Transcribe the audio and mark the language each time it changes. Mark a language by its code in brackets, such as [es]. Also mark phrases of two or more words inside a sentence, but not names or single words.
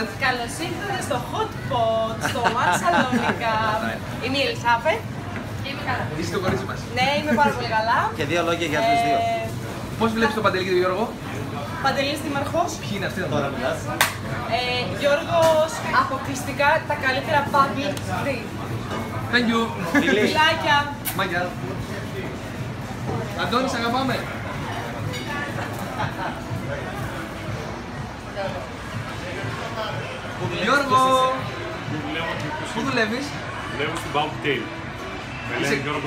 [el] Καλώς ήρθατε στο Hot Pot, στο Μασαλόνικα. Είμαι η Ελισάβετ. Είμαι καλά. Είσαι το κορίτσι μας. Ναι, είμαι πάρα πολύ καλά. Και δύο λόγια για τους δύο. Πώς βλέπεις τον Παντελή και τον Γιώργο? Παντελής Δήμαρχος. Ποιοι είναι αυτοί Τώρα μιλάς. Γιώργος, αποκλειστικά τα καλύτερα [en] public free. Thank you. [el] Φιλάκια. Μάγια. Αντώνη, σ' αγαπάμε. Γιώργο, πού δουλεύεις? Δουλεύω στην Bubble Tail. Με λένε Γιώργο.